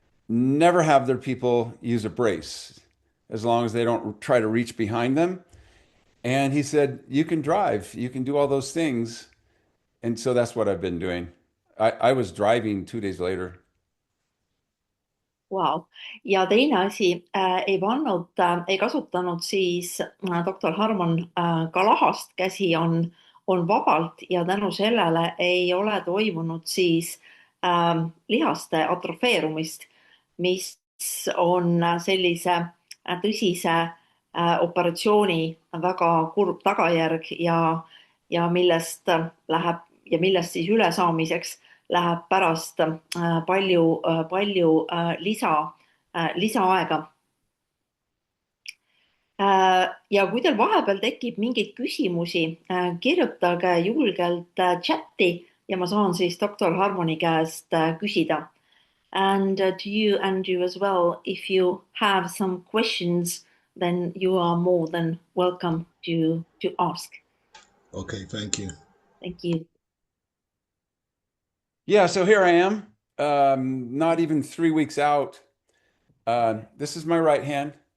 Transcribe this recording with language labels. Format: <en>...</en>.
<en>never have their people use a brace as long as they don't try to reach behind them. And he said, you can drive, you can do all those things. And so that's what I've been doing. I was driving 2 days later. Wow.</en> <et>Ja teine asi, ei kasutanud siis doktor Harmon ka lahast, käsi on vabalt ja tänu sellele ei ole toimunud siis lihaste atrofeerumist, mis on sellise tõsise operatsiooni väga kurb tagajärg ja millest siis ülesaamiseks läheb pärast palju lisaaega. Ja kui teil vahepeal tekib mingeid küsimusi, kirjutage julgelt chati ja ma saan siis doktor Harmoni käest küsida.</et> <en>And to you, Andrew, as well, if you have some questions, then you are more than welcome to ask. Okay, thank you. Thank you. Yeah, so here I am, not even 3 weeks out. This is my right hand.</en>